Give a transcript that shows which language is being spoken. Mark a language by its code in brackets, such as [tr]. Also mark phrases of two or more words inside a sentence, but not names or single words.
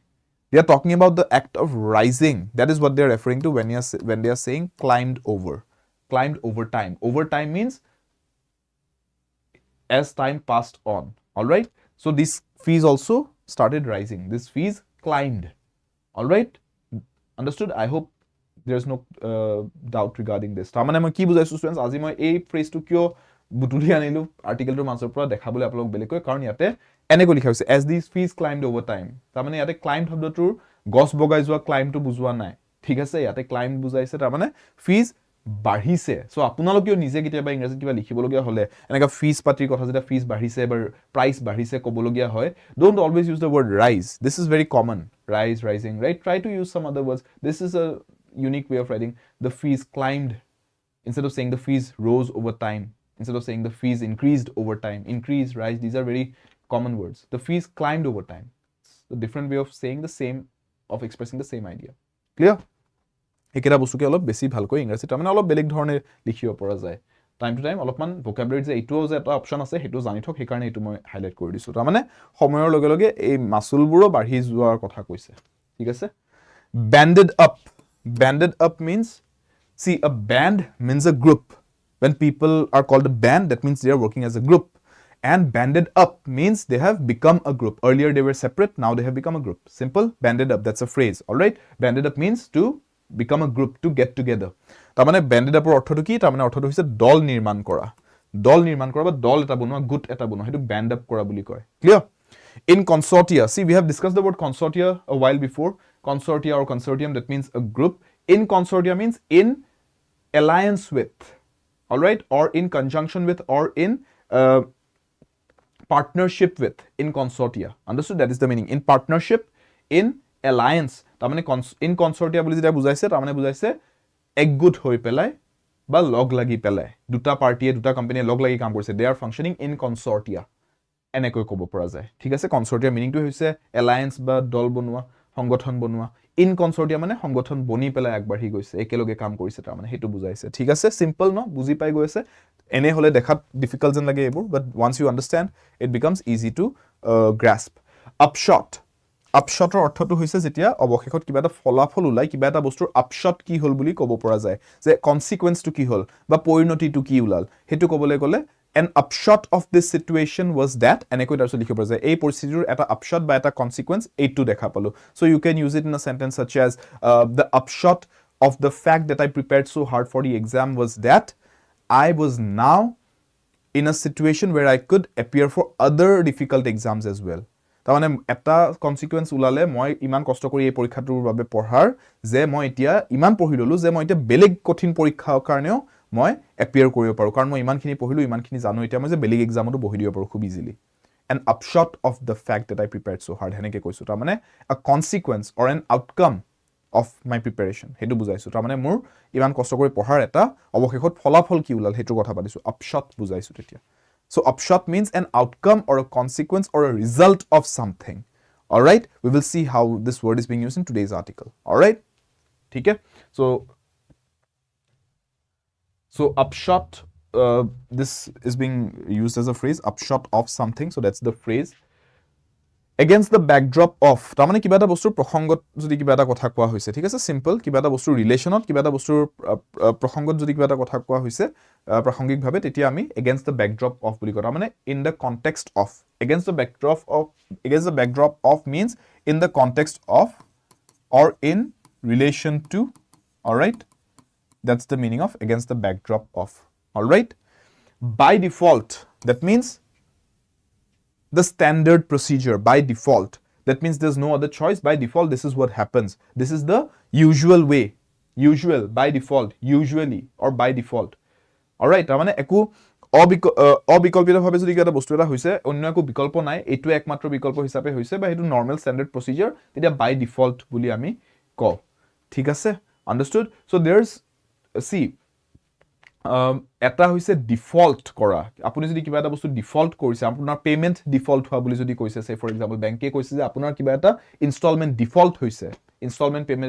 [en] They are talking about the act of rising. That is what they're referring to when they are saying climbed over time. Over time means as time passed on. All right. So these fees also started rising. These fees climbed. All right. Understood? I hope there's no doubt regarding this. [as] তাৰমানে মই কি বুজাইছো students, আজি মই এই phrase-টো কিয় বুটুলি আনিলো আৰ্টিকেলটোৰ মাজৰ পৰা দেখাবলৈ আপোনালোক বেলেগকৈ, কাৰণ ইয়াতে এনেকৈ লিখা হৈছে [en] as these fees climbed over time. [as] তাৰমানে ইয়াতে climb শব্দটোৰ গছ বগাই যোৱা climb-টো বুজোৱা নাই, ঠিক আছে? ইয়াতে climb বুজাইছে, তাৰমানে fees বাঢ়িছে। সো আপোনালোকেও নিজে কেতিয়াবা ইংৰাজীত কিবা লিখিবলগীয়া হলে এনেকা ফিজ পাতিৰ কথা যেটা ফিজ বাঢ়িছে বা প্ৰাইস বাঢ়িছে ক'বলগীয়া হয়, [en] don't always use the word rise. This is very common. Rise, rising, right? Try to use some other words. This is a unique way of writing. The fees climbed, instead of saying the fees rose over time, instead of saying the fees increased over time. Increase, rise, these are very common words. The fees climbed over time. It's a different way of saying the same, of expressing the same idea. Clear? [as] একেটা বস্তুকে অলপ বেছি ভালকৈ ইংৰাজী তাৰমানে অলপ বেলেগ ধৰণে লিখিব পৰা যায়। [en] time to time [as] অলপমান ভোকাবুলাৰি যে এইটোও যে এটা অপচন আছে সেইটো জানি থক, সেইকাৰণে এইটো মই হাইলাইট কৰি দিছো। তাৰমানে সময়ৰ লগে লগে এই মাসুলবোৰো বাঢ়ি যোৱাৰ কথা কৈছে, ঠিক আছে? [en] Banded up. Banded up means, see, a band means a group. When people are called a band, that means they are working as a group. And banded up means they have become a group. Earlier they were separate, now they have become a group. Simple, banded up, that's a phrase, all right? Banded up means to become a group, to get together. [as] তাৰমানে [en] banded up [as] অৰ্থটো কি? তাৰমানে অৰ্থটো হৈছে দল নিৰ্মাণ কৰা। দল নিৰ্মাণ কৰা বা দল এটা বনোৱা, গুট এটা বনোৱা, সেইটো [en] band up [as] কৰা বুলি কয়। Clear? [en] In consortia, see, we have discussed the word consortia a while before. Consortia or consortium, that means a group. In consortia means in alliance with, all right? Or in conjunction with, or in partnership with, in consortia. Understood? That is the meaning. In partnership, in alliance. [as] তাৰমানে [en] in consortia [as] বুলি যেটা বুজাইছে, তাৰমানে বুজাইছে একগোট হৈ পেলাই বা লগ লাগি পেলাই, দুটা পাৰ্টিয়ে দুটা কোম্পানীয়ে লগ লাগি কাম কৰিছে। [en] They are functioning in consortia. [as] এনেকৈ ক'ব পৰা যায়, ঠিক আছে? consortia মিনিংটো হৈছে alliance বা দল বনোৱা, সংগঠন বনোৱা। [en] in consortia [as] মানে সংগঠন বনি পেলাই আগবাঢ়ি গৈছে, একেলগে কাম কৰিছে, তাৰমানে সেইটো বুজাইছে, ঠিক আছে? সিম্পল ন? বুজি পাই গৈছে? এনে হলে দেখাত ডিফিকাল্ট যেন লাগে এইবোৰ, [en] but once you understand, it becomes easy to grasp. Upshot. [as] আপশটৰ অৰ্থটো হৈছে যেতিয়া অবশেষত কিবা এটা ফলাফল ওলাই, কিবা এটা বস্তুৰ আপশট কি হল বুলি ক'ব পৰা যায়, যে কনসিকুৱেন্সটো কি হল বা পৰিণতিটো কি ওলাল, হেতু ক'বলৈ গলে [en] an upshot of this situation was that, [as] এনেকৈ তাৰপিছত লিখিব পৰা যায় এই পৰিস্থিতিৰ এটা আপশট বা এটা কনসিকুৱেন্স এইটো দেখা পালো। [en] So you can use it in a sentence such as the upshot of the fact that I prepared so hard for the exam was that I was now in a situation where I could appear for other difficult exams as well. [as] তাৰমানে এটা কনসিকুৱেন্স ওলালে মই ইমান কষ্ট কৰি এই পৰীক্ষাটোৰ বাবে পঢ়াৰ যে মই এতিয়া ইমান পঢ়ি ললো যে মই এতিয়া বেলেগ কঠিন পৰীক্ষাৰ কাৰণেও মই এপিয়াৰ কৰিব পাৰো, কাৰণ মই ইমানখিনি পঢ়িলো, ইমানখিনি জানো, এতিয়া মই যে বেলেগ এক্সামতো বহি দিব পাৰো খুব ইজিলি। [en] An upshot of the fact that I prepared so hard, [as] হেনেকে কৈছো। [en] তাৰমানে a consequence or an outcome of my preparation, [as] হেতু বুজাইছো। তাৰমানে মোৰ ইমান কষ্ট কৰি পঢ়াৰ এটা অবশেষত ফলাফল কি ওলাল হেতু কথা পাতিছো, upshot বুজাইছো তেতিয়া। [en] So upshot means an outcome or a consequence or a result of something. All right? We will see how this word is being used in today's article. All right? Okay? So upshot, this is being used as a phrase, upshot of something. So that's the phrase. Against the backdrop of, [as] তাৰমানে কিবা এটা বস্তুৰ প্ৰসংগত যদি কিবা এটা কথা কোৱা হৈছে, ঠিক আছে? সিম্পল, কিবা এটা বস্তুৰ ৰিলেশনত, কিবা এটা বস্তুৰ প্ৰসংগত যদি কিবা এটা কথা কোৱা হৈছে প্ৰাসংগিকভাৱে, তেতিয়া আমি [en] against the backdrop of [as] বুলি কওঁ। [en] তাৰমানে in the context of, against the backdrop of means in the context of or in relation to, all right? That's the meaning of against the backdrop of, all right? By default, that means the standard procedure, by default. That means there's no other choice. By default, this is what happens. This is the usual way. Usual, by default, usually, or by default. All right, [as] তাৰমানে একো অবিকল্পিতভাৱে যদি কিবা এটা বস্তু এটা হৈছে অন্য একো বিকল্প নাই এইটো একমাত্ৰ বিকল্প হিচাপে হৈছে বা সেইটো [en] normal standard procedure [as] তেতিয়া [en] by default [as] বুলি আমি কওঁ ঠিক আছে [en] understood so there's [as] চি এটা হৈছে ডিফল্ট কৰা আপুনি যদি কিবা এটা বস্তু ডিফল্ট কৰিছে আপোনাৰ পেমেণ্ট ডিফল্ট হোৱা বুলি যদি কৈছে [en] say for example [as] বেংকে কৈছে যে আপোনাৰ কিবা এটা ইনষ্টলমেণ্ট ডিফল্ট হৈছে [en] installment payment